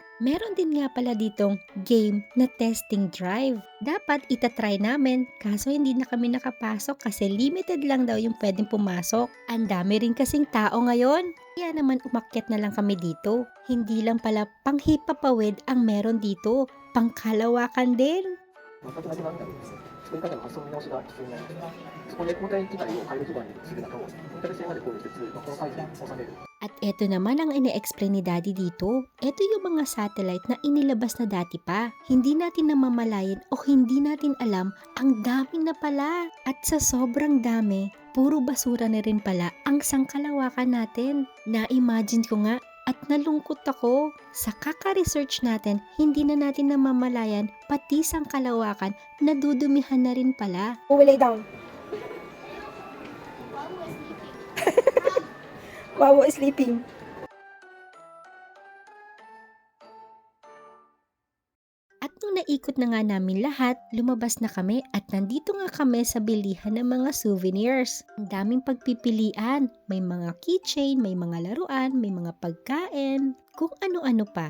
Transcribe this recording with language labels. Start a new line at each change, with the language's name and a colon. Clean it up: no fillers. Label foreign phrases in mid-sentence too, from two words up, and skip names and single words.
Filipino: Meron din nga pala ditong game na
English: testing drive.
Filipino: Dapat itatry namin kaso hindi na kami nakapasok kasi limited lang daw yung pwedeng pumasok. Ang dami rin kasing tao ngayon. Kaya naman umakyat na lang kami dito. Hindi lang pala panghipapawid ang meron dito, pangkalawakan din.
Japanese: 作り方の発想の見直しが必要になります。そこで交代機体を回路基盤にするなど、インターネット線まで考慮しつつ、このサイズに収める。
Filipino: At eto naman ang ine-explain ni Daddy dito. Eto yung mga satellite na inilabas na dati pa. Hindi natin namamalayan o hindi natin alam ang dami na pala. At sa sobrang dami, puro basura na rin pala ang sangkalawakan natin. Na-imagine ko nga, At nalungkot ako. Sa kaka-research natin, hindi na natin namamalayan pati sang kalawakan nadudumihan na rin pala.
English: Who will lay down? Wawa is sleeping.
Filipino: At nung naikot na nga namin lahat, lumabas na kami at nandito nga kami sa bilihan ng mga souvenirs. Ang daming pagpipilian. May mga keychain, may mga laruan, may mga pagkain, kung ano-ano pa.